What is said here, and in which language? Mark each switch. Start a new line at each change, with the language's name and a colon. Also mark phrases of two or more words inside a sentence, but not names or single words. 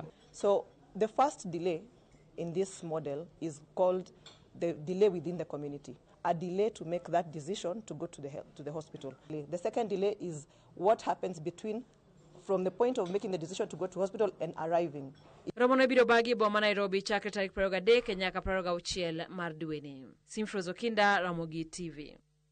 English: So the first delay in this model is called the delay within the community, a delay to make that decision to go to the hospital. The second delay is what happens from the point of making the decision to go to hospital and arriving.
Luo (Kenya and Tanzania): Romo no biro bagi boma Nairobi chakre tarik 23 nyaka 26 mar dwe ni. Sifus Okinda, Ramogi TV.